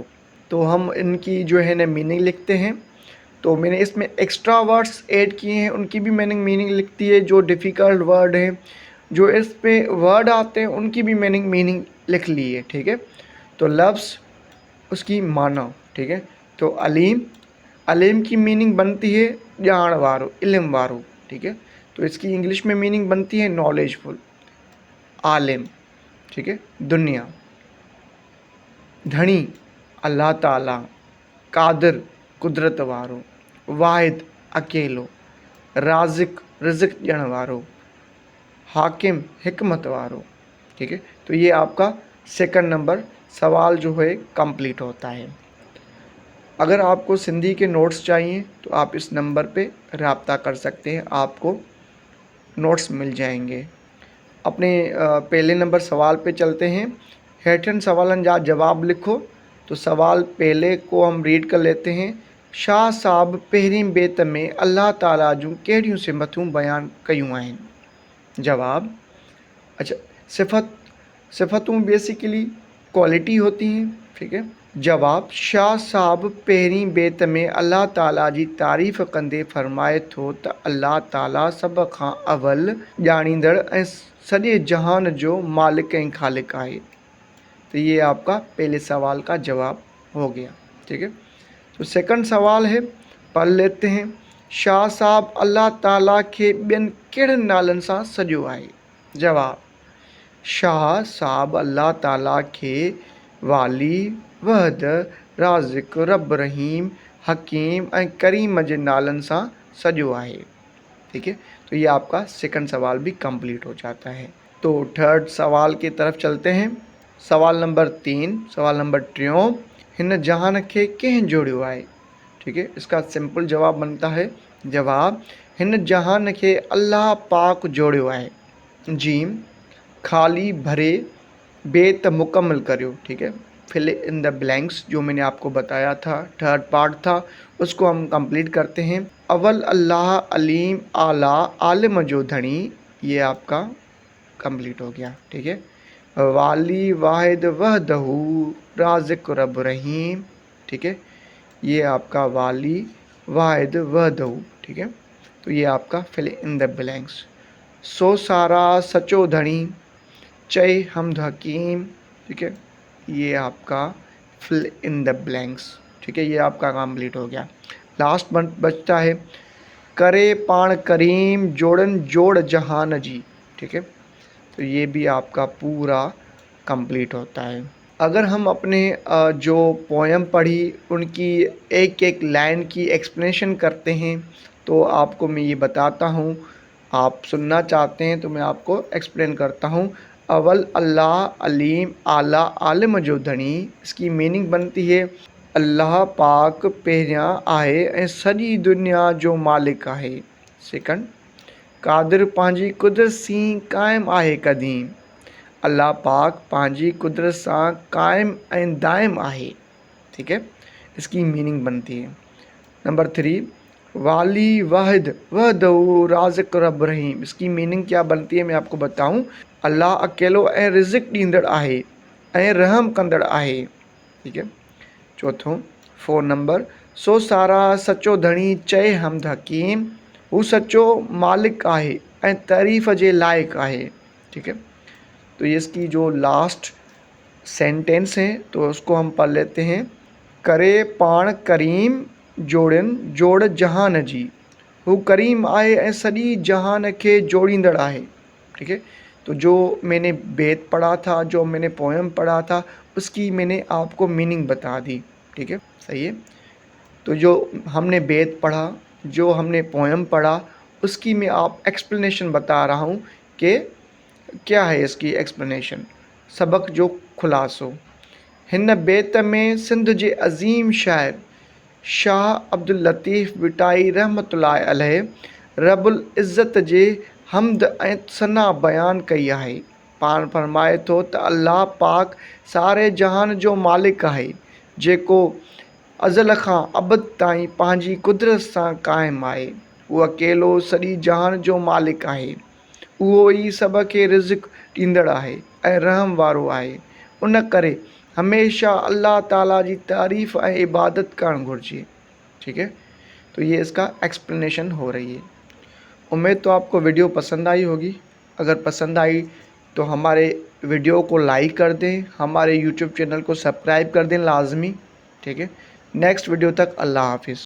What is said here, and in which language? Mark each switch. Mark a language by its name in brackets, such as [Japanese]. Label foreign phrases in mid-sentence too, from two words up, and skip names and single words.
[Urdu] تو ہم ان کی جو ہے نا میننگ لکھتے ہیں۔ تو میں نے اس میں [English] extra words [Urdu] ایڈ کیے ہیں، ان کی بھی میں نے میننگ لکھتی ہے. جو [English] difficult word [Urdu] ہیں، جو اس پہ ورڈ آتے ہیں، ان کی بھی میں نے میننگ لکھ لی ہے. ٹھیک ہے، تو لفظ اس کی مانا. ٹھیک ہے، تو علیم، علیم کی میننگ بنتی ہے [Sindhi] ॼाण वारो, इल्म वारो। [Urdu] ٹھیک ہے، تو اس کی انگلش میں میننگ بنتی ہے نالج فل. عالم، ٹھیک ہے، دنیا۔ دھنی, اللہ تعالیٰ. [Sindhi] कादिर, कुदरत वारो। वाहिद, अकेलो। राज़िक, रिज़्क़ ॾियण वारो। हाकिम, हिकमत वारो। [Urdu] ٹھیک ہے، تو یہ آپ کا سیکنڈ نمبر سوال جو ہے کمپلیٹ ہوتا ہے. اگر آپ کو سندھی کے نوٹس چاہئیں تو آپ اس نمبر پہ رابطہ کر سکتے ہیں، آپ کو نوٹس مل جائیں گے. اپنے پہلے نمبر سوال پہ چلتے ہیں. [Sindhi] हेठन सवालन जा जवाब लिखो। [Urdu] تو سوال پہلے کو ہم ریڈ کر لیتے ہیں. [Sindhi] शाह साहब पहिरीं बेत में अल्लाह ताला जूं कहिड़ियूं सिफ़तूं बयान कयूं आहिनि। [Urdu] جواب، اچھا، صفتوں بیسکلی کوالٹی ہوتی ہیں. ٹھیک ہے، جواب, [Sindhi] शाह साहब पहिरीं बेत में अल्लाह ताला जी तारीफ़ कंदे फरमाए थो त अल्लाह ताला सभ खां अवल ॼाणींदड़ ऐं सॼे जहान जो मालिक ऐं ख़ालिक आहे। [Urdu] تو یہ آپ کا پہلے سوال کا جواب ہو گیا. ٹھیک ہے، تو سیکنڈ سوال ہے، پڑھ لیتے ہیں. [Sindhi] शाह साहब अल्लाह ताला खे ॿियनि कहिड़नि नालनि सां सॼो आहे। जवाब, शाह साहब अल्लाह ताला खे वाली वहद राज़िक रब रहीम हकीम ऐं करीम जे नालनि सां सॼो आहे। [Urdu] ٹھیک ہے، تو یہ آپ کا سیکنڈ سوال بھی کمپلیٹ ہو جاتا ہے. تو تھرڈ سوال کی طرف چلتے ہیں. سوال نمبر 3، سوال نمبر 3, [Sindhi] हिन जहान खे कंहिं जोड़ियो आहे। [Urdu] ٹھیک ہے، اس کا سمپل جواب بنتا ہے، جواب [Sindhi] हिन जहान खे अल्लाह पाक जोड़ियो आहे। जीम, खाली भरे बेत मुकम्मल करियो। [Urdu] ٹھیک ہے, [English] fill in the blanks [Urdu] جو میں نے آپ کو بتایا تھا, [English] third part [Urdu] تھا، اس کو ہم کمپلیٹ کرتے ہیں. [Sindhi] अवल अल्लाह अलीम आला आलिम जो धनी, [Urdu] یہ آپ کا کمپلیٹ ہو گیا. ٹھیک ہے, [Sindhi] वाली वाहिद वहदहू राज़िक रब रहीम। [Urdu] ٹھیک ہے، یہ آپ کا [Sindhi] वाली वाहिद वहदहू। [Urdu] ٹھیک ہے، تو یہ آپ کا [English] fill in the blanks. [Sindhi] सो सारा सचो धनी चई हमद हकीम। [Urdu] ٹھیک ہے، یہ آپ کا [English] fill in the blanks. [Urdu] ٹھیک ہے، یہ آپ کا کمپلیٹ ہو گیا. لاسٹ بچتا ہے [Sindhi] करे पाण करीम जोड़न जोड़ जहान जी। [Urdu] ٹھیک ہے، تو یہ بھی آپ کا پورا کمپلیٹ ہوتا ہے. اگر ہم اپنے جو پوئم پڑھی ان کی ایک ایک لائن کی ایکسپلینیشن کرتے ہیں، تو آپ کو میں یہ بتاتا ہوں، آپ سننا چاہتے ہیں تو میں آپ کو ایکسپلین کرتا ہوں. [Sindhi] अवल अल्लाह अलीम आला आलिम जो धनी, [Urdu] اس کی میننگ بنتی ہے [Sindhi] अल्लाह पाक पहिरियां आहे ऐं सॼी दुनिया जो मालिक आहे। सेकंड, कादिर पंहिंजी कुदरत सी क़ाइमु आहे क़दीम, अल्लाह पाक पंहिंजी कुदरत सां क़ाइमु ऐं दाइम आहे। [Urdu] ٹھیک ہے، اس کی میننگ بنتی ہے۔ نمبر 3, [Sindhi] वाली वाहिद वहदहू राज़िक रब रहीम, [Urdu] اس کی میننگ کیا بنتی ہے میں آپ کو بتاؤں. [Sindhi] अल्लाह अकेलो ऐं रिज़िक ॾींदड़ आहे ऐं रहम कंदड़ आहे। [Urdu] ٹھیک ہے, [Sindhi] चौथों 4 नंबर, सो सारा सचो धनी चए हमद हकीम, हू सचो मालिक आहे ऐं तारीफ़ जे लाइक़ु आहे। [Urdu] ٹھیک ہے، تو یہ اس کی جو [English] last sentence [Urdu] ہے تو اس کو ہم پڑھ لیتے ہیں. [Sindhi] करे पाण करीम जोड़न जोड़ जहान जी, हू करीम आहे ऐं सॼी जहान खे जोड़ींदड़ आहे। [Urdu] ٹھیک ہے، تو جو میں نے بیت پڑھا تھا، جو میں نے پوئم پڑھا تھا، اس کی میں نے آپ کو میننگ بتا دی. ٹھیک ہے، صحیح ہے. تو جو ہم نے بیت پڑھا، جو ہم نے پوئم پڑھا، اس کی میں آپ ایکسپلینیشن بتا رہا ہوں کہ کیا ہے اس کی ایکسپلینیشن, [Sindhi] सबक जो खुलासो। हिन बेत में सिंध जे अज़ीम शाइर शाह अब्दुल लतीफ़ बिटाई रहमतुल्लाह अलैह रबुल इज़्ज़त जे हमद ऐं सना बयान कई आहे। पाण फरमाए थो त अल्लाह पाक सारे जहान जो मालिक आहे, जेको अज़ल खां अबद ताईं पंहिंजी कुदरत सां क़ाइमु आहे। उहो अकेलो सॼी जहान जो मालिक आहे। उहो ई सभ खे रिज़िक ॾींदड़ आहे ऐं रहम वारो आहे। उन करे हमेशा अल्लाह ताला जी तारीफ़ ऐं इबादत करणु घुरिजे। [Urdu] ٹھیک ہے، تو یہ اس کا ایکسپلینیشن ہو رہی ہے. امید تو آپ کو ویڈیو پسند آئی ہوگی۔ اگر پسند آئی تو ہمارے ویڈیو کو لائک کر دیں، ہمارے [English] YouTube channel [Urdu] کو سبسکرائب کر دیں لازمی. ٹھیک ہے, [English] next video [Urdu] تک اللہ حافظ.